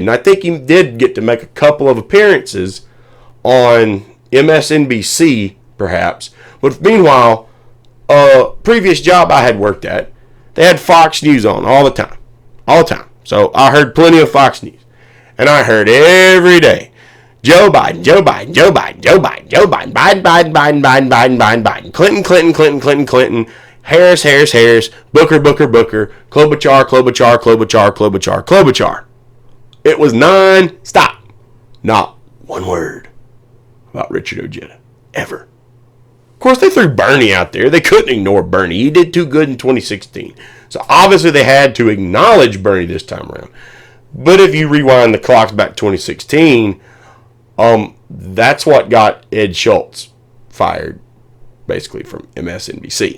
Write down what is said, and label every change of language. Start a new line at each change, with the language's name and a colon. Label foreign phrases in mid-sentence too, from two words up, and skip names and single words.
English: And I think he did get to make a couple of appearances on MSNBC, perhaps. But meanwhile, a previous job I had worked at, they had Fox News on all the time. All the time. So I heard plenty of Fox News. And I heard every day, Joe Biden, Joe Biden, Joe Biden, Joe Biden, Joe Biden, Biden, Biden, Biden, Biden, Biden, Biden, Biden, Clinton, Clinton, Clinton, Clinton, Clinton, Harris, Harris, Harris, Booker, Booker, Booker, Klobuchar, Klobuchar, Klobuchar, Klobuchar, Klobuchar. It was non-stop. Not one word about Richard Ojeda. Ever. Of course, they threw Bernie out there. They couldn't ignore Bernie. He did too good in 2016. So obviously they had to acknowledge Bernie this time around. But if you rewind the clocks back to 2016, that's what got Ed Schultz fired, basically, from MSNBC.